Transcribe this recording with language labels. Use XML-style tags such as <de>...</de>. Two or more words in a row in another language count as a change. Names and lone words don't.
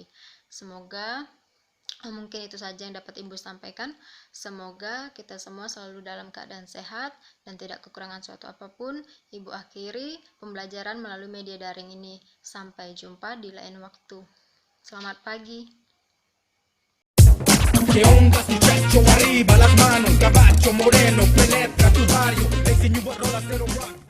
<id>Semoga mungkin itu saja yang dapat Ibu sampaikan. Semoga kita semua selalu dalam keadaan sehat dan tidak kekurangan suatu apapun. Ibu akhiri pembelajaran melalui media daring ini. Sampai jumpa di lain waktu. Selamat pagi.</id> <es>Que ondas, muchacho, arriba las manos, caballo moreno, penetra tu barrio, enseño a rola 0</es>